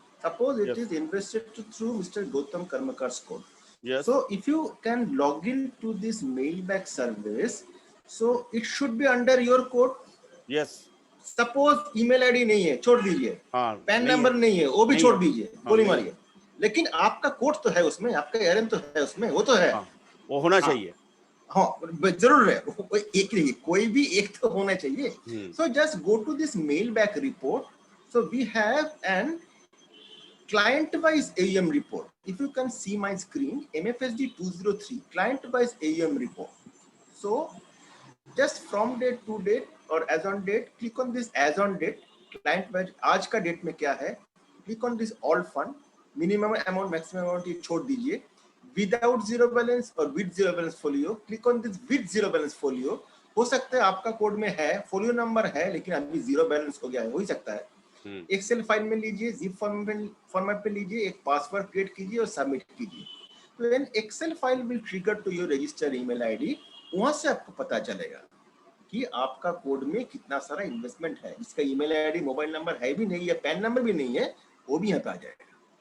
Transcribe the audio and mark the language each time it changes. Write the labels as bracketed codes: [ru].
[en] Suppose it is invested through Mr. Gautam Karmakar's code. Yes. So if you can log in to this mailback service, so it should be under your code. Yes. [hi] Suppose email ID नहीं है, छोड़ दीजिए। Pan number नहीं है, वो भी छोड़ दीजिए, गोली मारिए। लेकिन आपका कोड तो है उसमें, आपका एरन तो है उसमें, वो तो है। वो होना चाहिए। हाँ, जरूर है, एक नहीं, कोई भी एक तो होना चाहिए। [en] So just go to this mailback report. So we have an client-wise AUM report. If you can see my screen, MFSD 203 client-wise AUM report. So just from date to date or as on date, click on this as on date, client-wise [hi] आज का date में क्या है, [en] click on this all fund, minimum amount, maximum amount [hi] ये छोड़ दीजिए, [en] without zero balance और with zero balance folio, click on this with zero balance folio। [hi] हो सकता है आपका कोड में है, folio नंबर है लेकिन अभी zero balance हो गया है, हो ही सकता है। एक्सेल फाइल में लीजिए, जिप फॉर्मेट पे लीजिए, एक पासवर्ड क्रिएट कीजिए और सबमिट कीजिए। तो [en] when excel file will trigger to your register email ID, [hi] वहां से आपको पता चलेगा कि आपका कोड में कितना सारा इन्वेस्टमेंट है। जिसका ईमेल आईडी, मोबाइल नंबर है भी नहीं या पैन नंबर भी नहीं है, वो भी यहाँ पे आ जाएगा।